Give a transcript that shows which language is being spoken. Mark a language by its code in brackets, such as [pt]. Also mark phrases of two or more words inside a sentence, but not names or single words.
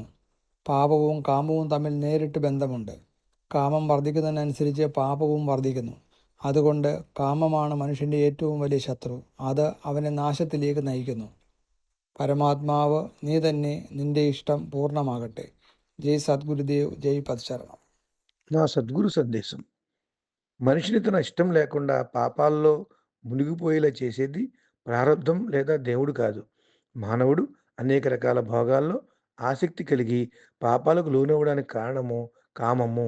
[ml] പാപവും കാമവും തമ്മിൽ നേരിട്ട് ബന്ധമുണ്ട്. കാമം വർദ്ധിക്കുന്നതിനനുസരിച്ച് പാപവും വർദ്ധിക്കുന്നു. അതുകൊണ്ട് കാമമാണ് മനുഷ്യൻ്റെ ഏറ്റവും വലിയ ശത്രു. അത് അവനെ നാശത്തിലേക്ക് നയിക്കുന്നു. പരമാത്മാവ് നീ തന്നെ, നിന്റെ ഇഷ്ടം പൂർണ്ണമാകട്ടെ. [te] జై సద్గురుదేవ్, జై పదశరణం. నా సద్గురు సందేశం. మనిషిని తన ఇష్టం లేకుండా పాపాల్లో మునిగిపోయేలా చేసేది ప్రారబ్ధం లేదా దేవుడు కాదు. మానవుడు అనేక రకాల భోగాల్లో ఆసక్తి కలిగి పాపాలకు లోనవ్వడానికి కారణము కామము.